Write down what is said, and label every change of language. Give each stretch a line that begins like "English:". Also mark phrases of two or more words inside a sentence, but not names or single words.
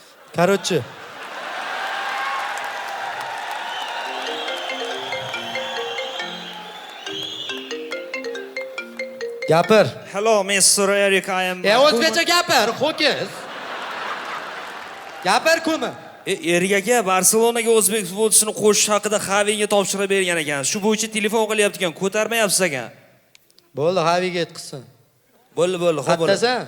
Uzbek: Короче. Gapir.
English: Hello, Mr. Eric. I am.
Uzbek: O'zbekcha gapir, ho'kiz. Gapir kumi. Eric aka Barselonaga o'zbek futbolchisini qo'shish haqida Xaviga topshiriq bergan ekan. Shu bo'yicha telefon qilyapti ekan, ko'tarmayapsiz ekan. Bo'ldi, Xaviga aytqizsin. Bo'ldi, xo'p bo'ldi. Qattasan?